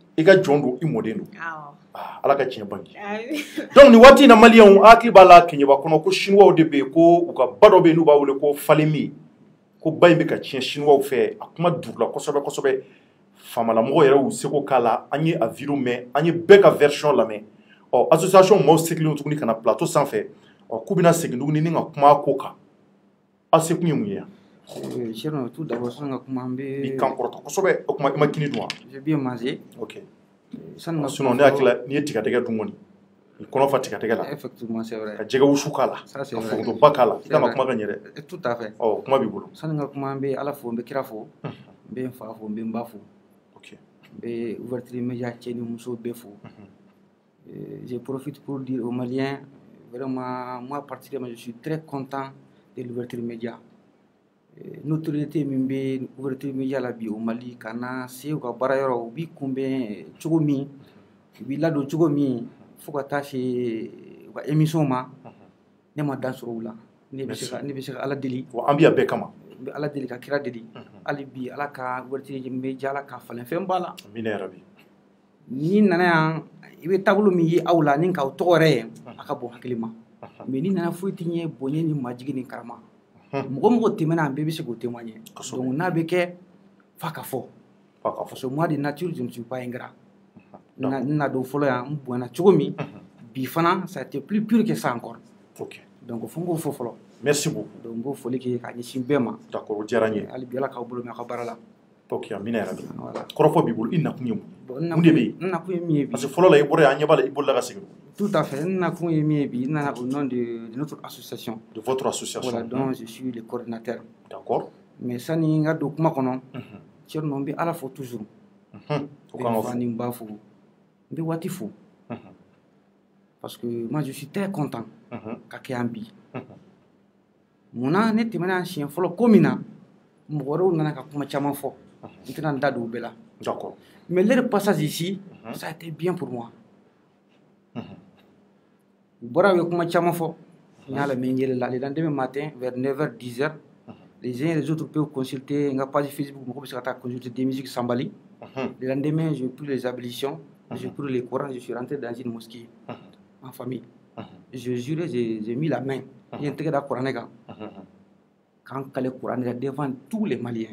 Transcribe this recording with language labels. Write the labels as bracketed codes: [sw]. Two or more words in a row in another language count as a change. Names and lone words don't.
[bm] i ka jɔn don i mɔden don ala ka tiɲɛ bange donc nin waati in na Maliens hakili b'a la Keɲeba kɔnɔ ko Chinois de bɛ yen ko u ka ba dɔ bɛ yen n'u b'a wele ko Falemi ko ba in bɛ ka tiɲɛ Chinois fɛ a kuma durula kosɛbɛ famalamɔgɔ yɛrɛ y'u seko k'a la an ye a vidéo mɛn an ye bɛɛ ka version lamɛn association maaw seginnen tuguni ka na plateau sanfɛ k'u bɛna segin tuguni ni ka kuma ko kan aw se kun ye mun ye yan [fr] tout d'abord [bm] sani ka kuma an bɛ i kan kɔrɔta kosɛbɛ o kuma i ma kini dun wa [fr] j'ai bien mangé ok sinon [bm] ne hakili la n'i ye tigadɛgɛ dun kɔni i kɔnɔ fa tigadɛgɛ la [fr] effectivement c'est vrai [bm] ka jɛgɛ wusu k'a la ka forontoba k'a la i kan ka kuma ka ɲɛ dɛ [fr] tout à fait [bm] kuma b'i bolo sani ka kuma an bɛ ala fo n bɛ kira fo n bɛ n fa fo n bɛ n ba fo n bɛ [fr] ouverture média [bm] cɛ ni muso bɛɛ fo [fr] je profite pour dire aux Maliens vraiment moi particulièrement je suis très content de l'ouverture média notoriété [bm] min bɛ [fr] ouverture média [bm] la bi [fr] au Mali [bm] ka na se u ka baara yɔrɔ u b'i kunbɛn cogo min u b'i ladon cogo min fo ka taa se u ka émission ma ne ma dan sɔrɔ u la ne bɛ se ka ala deli an bɛ yan bɛɛ kama n bɛ ala deli ka kira deli hali bi ala ka [fr] ouverture média [bm] ala ka falen fɛn b'a la n'i nana yan i bɛ taabolo min ye aw la ni k'aw tɔgɔ yɛrɛ ye a ka bon hakili ma mais n'i nana foyi tɛ ɲɛ bonya ni majigi ni karama mɔgɔ tɛmɛna an bɛɛ bɛ se k'o témoigner donc n'a bɛ kɛ f'a ka fɔ [fr] parce que moi de nature je ne suis pas ingrat [bm] n na don fɔlɔ yan n bonyana cogo min bi fana [fr] ça a été plus pur que ça encore [bm] donc fo n k'o fɔ fɔlɔ [fr] merci beaucoup [bm] donc n b'o foli kɛ k'a ɲɛsin bɛɛ ma d'accord o diyara n ye hali bi ala k'aw bolo mɛn aw ka baara la ok amina yarabi kɔrɔfɔ b'i bolo i nakun ye mun de bɛ yen n nakun ye min ye bi [fr] parce que [bm] fɔlɔ la i bɔra yan an ɲɛ b'a la i bolila ka segin [fr] tout à fait [bm] n nakun ye min ye bi n nana [fr] au nom de notre association de votre association voilà donc je suis le coordinateur d'accord [bm] mais sani n ka don kuma kɔnɔ cɛ ninnu n bɛ ala fo toujours n bɛ fa ni n ba fo n bɛ waati fo [fr] parce que moi je suis très content [bm] ka kɛ yan bi munna ne tɛmɛna siɲɛ fɔlɔ ko min na mɔgɔ wɛrɛw nana ka kuma caman fɔ n tɛna n da don u bɛɛ la [fr] d'accord mais leur passage ici ça a été bien pour moi [bm] u bɔra u ye kuma caman fɔ n y'a lamɛn n yɛlɛla [fr] le lendemain matin vers 9h 10h Les uns et les autres peuvent consulter une page Facebook, je peux consulter des musiques Sambali. Le lendemain, j'ai pris les ablutions, j'ai pris les Corans, je suis rentré dans une mosquée en famille. Je jurais, j'ai mis la main. J'ai intégré le Coran. Quand le Coran est devant tous les Maliens.